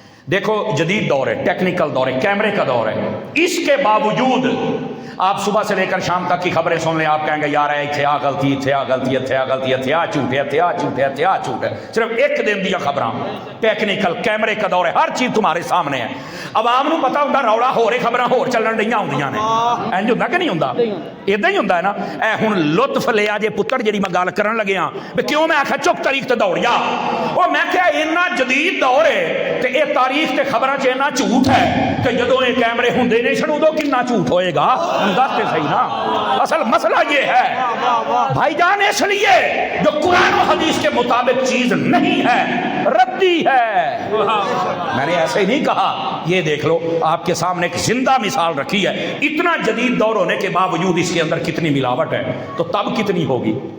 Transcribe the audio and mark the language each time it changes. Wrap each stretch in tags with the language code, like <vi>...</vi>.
<ur>دیکھو جدید دور ہے، ٹیکنیکل دور ہے، کیمرے کا دور ہے. اس کے باوجود آپ صبح سے لے کر شام تک کی خبریں سن لیں، آپ کہیں گے</ur> <pa>یار اتھے آ غلطی، اتھے آ غلطی، اتھے آ غلطی، اتھے آ جھوٹ ہے، اتھے آ جھوٹ ہے، اتھے آ جھوٹ ہے. صرف ایک دن دیا خبراں.</pa> <ur>ٹیکنیکل کیمرے کا دور ہے، ہر چیز تمہارے سامنے ہے.</ur> <pa>عوام نو پتا ہوندا روڑا ہو رہے، خبراں ہور چلن ڈیاں ہوندیاں نے. انج ہوندا کہ نہیں ہوندا؟ ادا ہی ہوندا ہے نا. اے ہن لطف لیا جے پتر جڑی میں گل کرن لگیا تے کیوں میں آکھا چک تاریخ تے دوڑ جا. او میں کہ اتنا جدید دور ہے تے اے تاریخ تے خبراں چ اتنا جھوٹ ہے تے جدوں اے کیمرے ہوندے نہیں سن ادوں کتنا جھوٹ ہوئے گا. دس تے صحیح نا.</pa> <ur>اصل مسئلہ یہ ہے بھائی جان، اس لیے جو قرآن و حدیث کے مطابق چیز نہیں ہے ردی ہے. میں نے ایسے ہی نہیں کہا. یہ دیکھ لو آپ کے سامنے ایک زندہ مثال رکھی ہے. اتنا جدید دور ہونے کے باوجود اس کے اندر کتنی ملاوٹ ہے تو تب کتنی ہوگی.</ur>